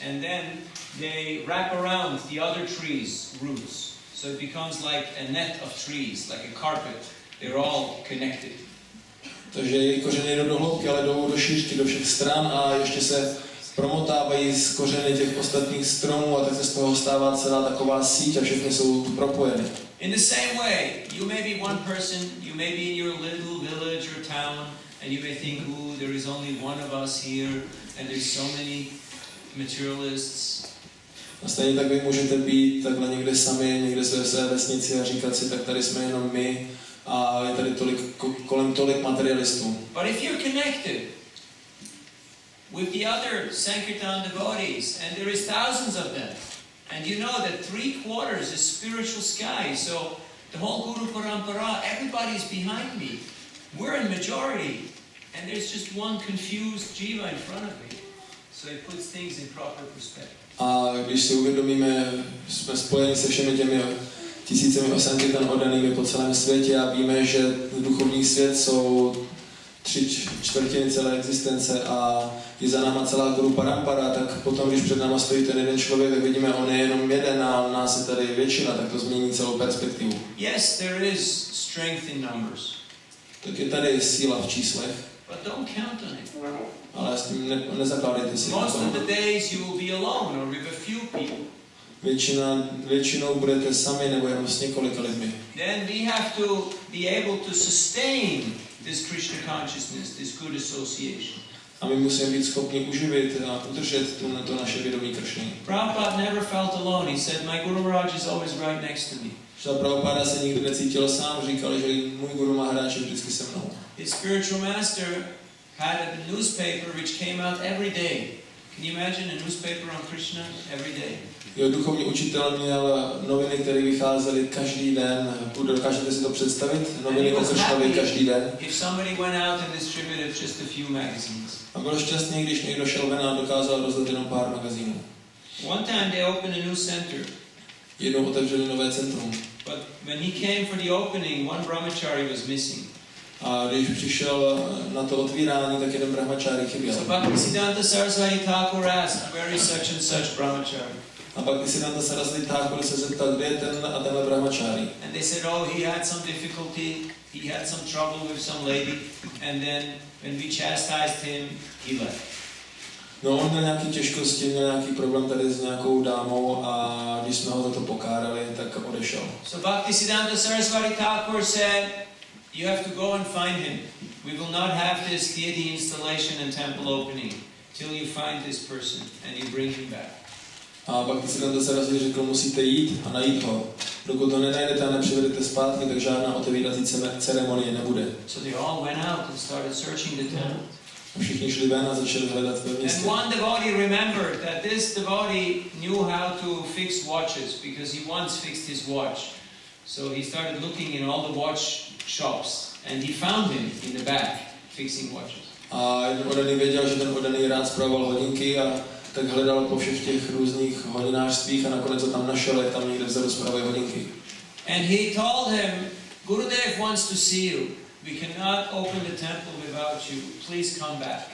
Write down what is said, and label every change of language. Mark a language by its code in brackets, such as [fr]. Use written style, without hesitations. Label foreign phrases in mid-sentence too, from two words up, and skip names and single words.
[en] And then they wrap around the other trees' roots. So it becomes like a net of trees, like a carpet. They're all connected. [cs] Takže jejich kořeny jdou do hloubky, ale jdou do šířky, do všech stran a ještě se promotávají z kořeny těch ostatních stromů a tak se z toho stává celá taková síť a všechny jsou propojeny. [en] In the same way, you may be one person, you may be in your little village or town, and you may think, there is only one of us here, and there's so many materialists. [cs] A stejně tak vy můžete být takhle někde sami, někde ve své vesnici a říkat si, tak tady jsme jenom my a je tady kolem tolik materialistů. [en] But if you're connected with the other Sankirtan devotees, and there is thousands of them, and you know that 3/4 is spiritual sky, so the whole [sa] Guru Parampara, [en] everybody's behind me. We're in majority, and there's just one confused jiva in front of me. So it puts things in proper perspective. [cs] A když si uvědomíme, jsme spojeni se všemi těmi tisícemi Sankirtan oddanými po celém světě a víme, že duchovní svět jsou 3/4 celé existence a je za náma celá [sa] Guru Parampara, [cs] tak potom, když před náma stojí ten jeden člověk, tak vidíme, on je jenom jeden a nás je tady většina, tak to změní celou perspektivu. [en] Yes, there is strength in numbers. [cs] Tak je tady síla v číslech. [en] But don't count on it. [cs] Ale s tím nezakládejte si. [en] Most of the days you will be alone or with a few people. [cs] Většinou budete sami nebo jenom s několika lidmi. [en] Then we have to be able to sustain this Krishna consciousness, this good association. [cs] A my musíme být schopni uživit a udržet to naše vědomí Kršny. [en] Prabhupada never felt alone. He said, my [sa] Guru Maharaj [en] is always right next to me. [cs] Prabhupada se nikdy necítil sám, říkal, že můj [sa] Guru Maharaj [cs] je vždycky se mnou. [en] His spiritual master had a newspaper which came out every day. Can you imagine a newspaper on Krishna every day? [cs] Jeho duchovní učitel měl noviny, které vycházely každý den. Dokážete si to představit? Noviny o Kršnovi každý den. [en] If somebody went out and distributed just a few magazines. [cs] A byl šťastný, když někdo šel ven a dokázal rozdat jenom pár magazínů. [en] One time they opened a new center. [cs] Jednou otevřeli nové centrum. [en] But when he came for the opening, one brahmachari was missing. [cs] A když přišel na to otvírání, tak jeden brahmachari chyběl. [en] So Bhaktisiddhanta Saraswati Thakur asked, where is such and such brahmachari? [cs] A Bhaktisiddhanta Saraswati Thakur se zeptal, kde je ten a tenhle brahmachari. [en] And they said, he had some difficulty, he had some trouble with some lady, and then when we chastised him, he left. [cs] No, on měl nějaké těžkosti, měl nějaký problém tady s nějakou dámou a když jsme ho za to pokárali, tak odešel. [en] So Bhaktisiddhanta Saraswati Thakur said, you have to go and find him. We will not have this deity installation and temple opening till you find this person and you bring him back. [cs] A Bhaktisiddhanta Saraswati řekl, musíte jít a najít ho. Dokud to nenajdete a nepřivedete zpátky, tak žádná otevírací ceremonie nebude. [en] So they all went out and started searching the temple. [cs] A všichni šli ven a začali hledat ve městě. [en] And one devotee remembered that this devotee knew how to fix watches because he once fixed his watch. So he started looking in all the watch shops and he found him in the back fixing watches. [cs] A jeden oddaný věděl, že ten oddaný rád spravoval hodinky a tak hledal po všech těch různých hodinářstvích a nakonec to tam našel, jak tam někde vzadu spravuje hodinky. [en] And he told him, Gurudev wants to see you. We cannot open the temple without you. Please come back.